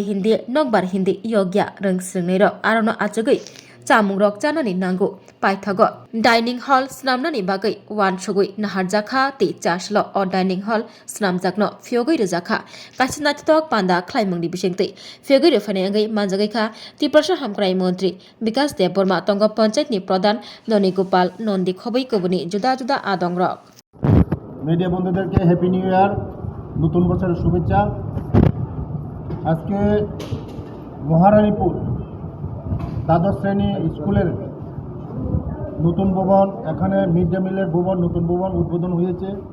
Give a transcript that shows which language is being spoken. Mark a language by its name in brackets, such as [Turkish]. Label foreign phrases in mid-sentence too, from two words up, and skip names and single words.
[Kok Borok] हिन्दी नकबार हिन्दी योग्या रों स्रंनाय रक आरोनो आजगुई चामुं रक चानानि नांगौ पाइथागो [English] dining hall [Kok Borok] स्नामनानि बागै वानसुगुई नाहारजाखा ति चासलो अ [English] dining hall [Kok Borok] स्नामजाकनो फ्योगै रजाखा कासि नाथितक पान्दा ख्लाइमंनि बिसेंतै फ्योगै रफानायंगै मानजागैखा तिप्रसा हामक्राय मंत्री विकास देव बर्मा तंग पंचायतनि प्रधान ननी गोपाल नंदी खबै कबुनि जुदा जुदा आदं रक [Bangla] মিডিয়া বন্ধুদেরকে [English] happy new year, [Bangla] নতুন বছরের শুভেচ্ছা। আজকে মহারানীপুর দ্বাদশ শ্রেণী স্কুলের নতুন ভবন, এখানে [English] mid day [Bangla] মিলের ভবন, নতুন ভবন উদ্বোধন হয়েছে।